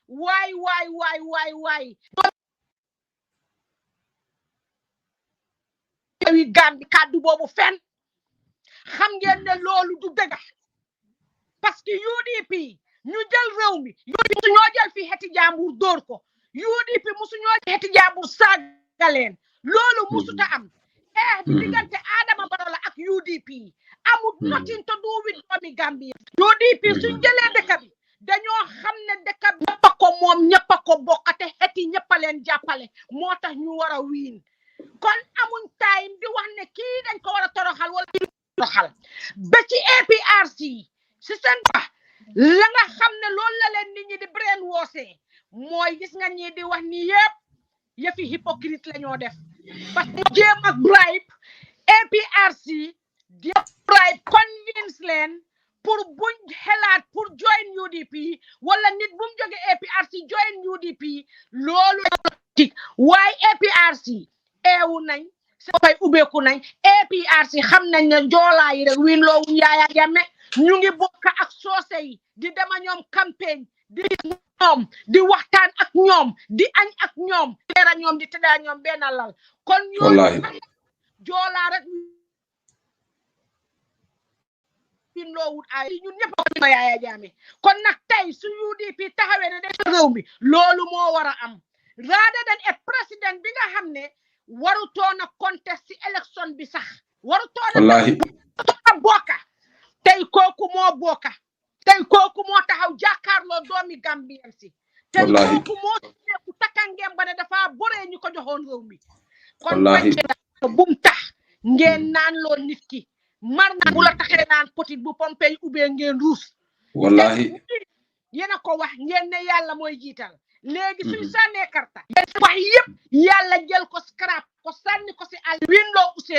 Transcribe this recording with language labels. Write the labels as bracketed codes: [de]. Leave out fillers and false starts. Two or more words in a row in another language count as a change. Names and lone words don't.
[wo] waay wi Gambie kàddu boobu fenn xam ngeen ne loolu du dëgg [fr] parce que [wo] UDP ñu jël réew mi musu ñoo jël fi xeti jàmbur dóor ko UDP musu ñoo jël xeti jàmbur saagaleen loolu musuta am bi diggante Adama Barrow la ak UDP amul [en] nothing to do with [wo] doomi Gambie UDP suñ jëlee dëkk bi dañoo xam ne dëkk bi ñëpp a ko moom ñëpp a ko bokkate xeti ñëpp a leen jàppale moo tax ñu war a wiin kon amuñ time di wax ne kii dañ ko war a toroxal wala toroxal ba ci APRC si seen ba la nga xam ne loolu la leen nit ñi di brainwashé mooy gis nga ñi di wax ni yëpp yëfi hypocrite la ñoo def [fr] parce que [wo] jéem ak bribe APRC di bribe convince leen pour buñ xelaat pour join UDP wala nit bu mu jóge APRC join UDP loolu waaye APRC eewu nañ sa fay ubbeeku nañ APRC xam nañ ne joolaa yi rek wiin loo Yaya Jammeh ñu ngi bokk ak soose yi di dema ñoom campagne di ñoom di waxtaan ak ñoom di añ ak ñoom teera ñoom di tëddaa ñoom benn lal kon ñoom joolaa rek bin loo wut ay ñun ñëpp ko Yaya Jammeh kon nag tey su UDP taxawee ne de réew mi loolu moo war a am [en] rather than a président [wo] bi nga xam ne warutoon a contest ci élection bi sax warutoon a bokka tey kooku moo bokka tey kooku moo taxaw jàkkaarloo doomi Gambien si tey kooku moo ku takkangeem ba ne dafa boree ñu ko joxoon réew mi kon bum tax ngeen naan loo nit ki mar na bu la taxee naan petit bu pompey ubee ngeen ruus wallahi yéena ko wax ngeen ne yàlla mooy jiital léegi suñu sànnee karta wax yëpp yàlla jël ko scrap ko sànni ko si àll winloo